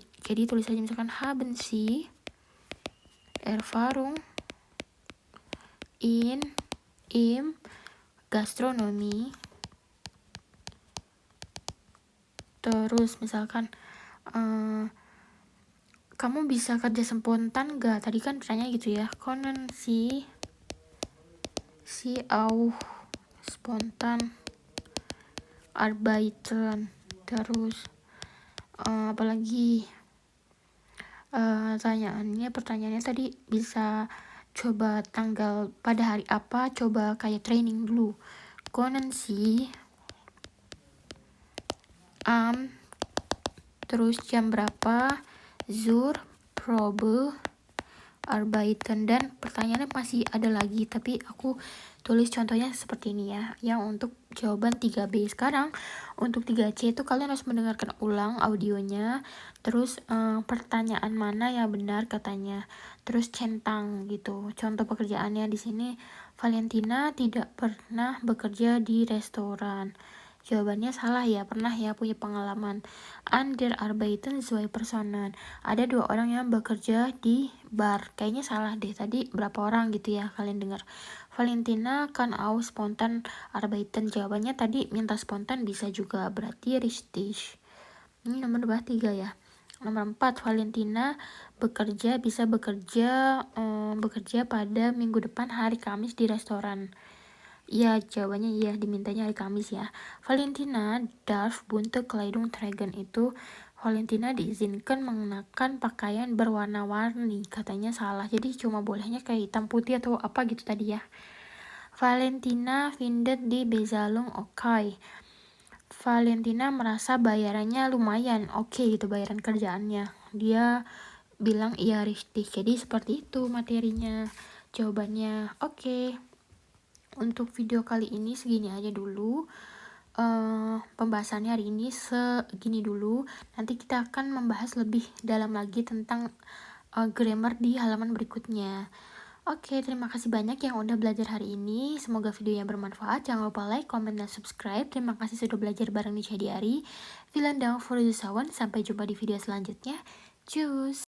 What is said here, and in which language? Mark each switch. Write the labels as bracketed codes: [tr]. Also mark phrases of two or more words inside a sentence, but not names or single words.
[id] Jadi tulis aja misalkan [de] haben Sie Erfahrung im Gastronomi. [id] Terus misalkan kamu bisa kerja spontan gak? Tadi kan pertanyaan gitu ya. [de] Können Sie auch spontan arbeiten? [id] Terus apalagi pertanyaannya tadi bisa coba tanggal pada hari apa, coba kayak training dulu. [de] Können Sie [id] terus jam berapa [de] zur Probe arbeiten, [id] dan pertanyaannya masih ada lagi tapi aku tulis contohnya seperti ini ya, yang untuk jawaban 3B. Sekarang untuk 3C itu kalian harus mendengarkan ulang audionya, terus pertanyaan mana yang benar katanya, terus centang gitu. Contoh pekerjaannya di sini, Valentina tidak pernah bekerja di restoran. Jawabannya salah ya, pernah ya, punya pengalaman. [de] Under arbeiten zwei Personen. [id] Ada 2 orang yang bekerja di bar. Kayaknya salah deh, tadi berapa orang gitu ya, kalian dengar. [de] Valentina kann auch spontan arbeiten. [id] Jawabannya tadi minta spontan bisa juga, berarti richtig. Ini nomor 3 ya. Nomor 4, Valentina bisa bekerja pada minggu depan hari Kamis di restoran. Ya, jawabannya iya, dimintanya hari Kamis ya. [de] Valentina darf bunte Kleidung tragen, [id] itu Valentina diizinkan mengenakan pakaian berwarna-warni. Katanya salah, jadi cuma bolehnya kayak hitam putih atau apa gitu tadi ya. [de] Valentina findet die Bezahlung okay. [id] Valentina merasa bayarannya lumayan oke gitu, bayaran kerjaannya. Dia bilang iya richtig. Jadi seperti itu materinya, jawabannya. Oke. Untuk video kali ini segini aja dulu. Pembahasannya hari ini segini dulu. Nanti kita akan membahas lebih dalam lagi tentang grammar di halaman berikutnya. Oke, terima kasih banyak yang udah belajar hari ini. Semoga videonya bermanfaat. Jangan lupa [en] like, comment, [id] dan subscribe. Terima kasih sudah belajar bareng Nisha Diari. [de] Vielen Dank für die Zuschauer. [id] Sampai jumpa di video selanjutnya. [de] Tschüss.